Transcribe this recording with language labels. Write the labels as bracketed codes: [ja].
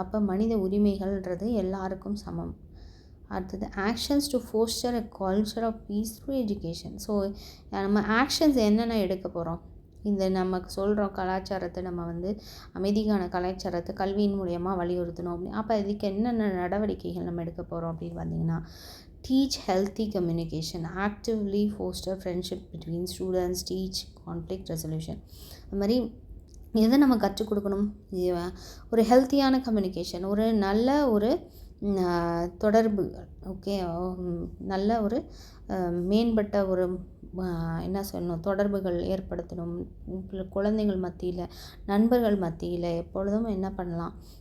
[ta] அப்போ மனித உரிமைகள்ன்றது எல்லாருக்கும் சமம். அடுத்தது [en] Actions to foster a culture of peace through education. [ta] So நம்ம ஆக்ஷன்ஸ் என்னென்ன எடுக்க போகிறோம், இந்த நமக்கு சொல்கிறோம் கலாச்சாரத்தை நம்ம வந்து அமைதிக்கான கலாச்சாரத்தை கல்வியின் மூலயமா வலியுறுத்தணும் அப்படின்னு. அப்போ இதுக்கு என்னென்ன நடவடிக்கைகள் நம்ம எடுக்க போகிறோம் அப்படின்னு பார்த்தீங்கன்னா, [en] teach healthy communication, actively foster friendship between students, teach conflict resolution. [ta] அது மாதிரி எதை நம்ம கற்றுக் கொடுக்கணும், ஒரு ஹெல்த்தியான கம்யூனிகேஷன், ஒரு நல்ல ஒரு தொடர்பு, ஓகே, நல்ல ஒரு மேம்பட்ட ஒரு என்ன சொல்லணும், தொடர்புகள் ஏற்படுத்தணும். குழந்தைகள் மத்தியில், நண்பர்கள் மத்தியில் எப்பொழுதும் என்ன பண்ணலாம்,